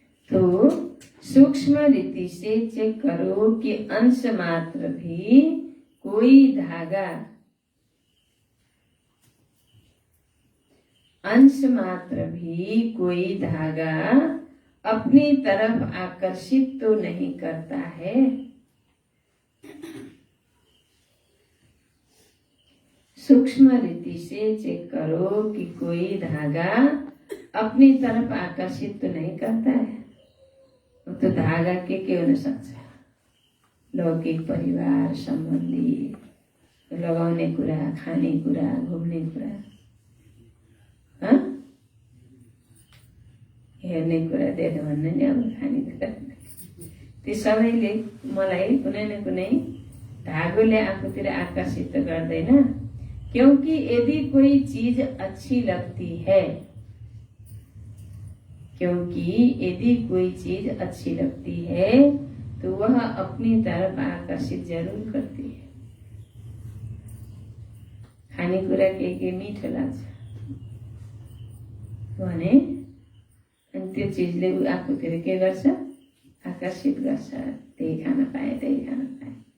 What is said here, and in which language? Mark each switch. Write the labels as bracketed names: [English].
[Hindi] तो सूक्ष्म रीति से चेक करो कि अंश मात्र भी कोई धागा, अंश मात्र भी कोई धागा अपनी तरफ आकर्षित तो नहीं करता है। सूक्ष्म रीति से चेक करो कि कोई धागा अपनी तरफ आकर्षित तो नहीं करता है। [Nepali] वो तो धागा के हुन सक्छ, लौकिक परिवार सम्बन्धी, लगाउने कुरा, खाने कुरा, घुम्ने कुरा, हेर्ने कुरा, देख्यो भन्ने नि अब खाने कुरा, त्यो सबैले मलाई कुनै न कुनै धागोले आफूतिर आकर्षित तो गर्दैन। [Hindi] क्योंकि यदि कोई चीज अच्छी लगती है, क्योंकि यदि कोई चीज अच्छी लगती है तो वह अपनी तरफ आकर्षित जरूर करती है। [Nepali] खानेकुरा के मीठो लाग्छ भने अनि त्यो चिजले आफूतिर के गर्छ, आकर्षित गर्छ। त्यही खान पाए, त्यही खान पाए।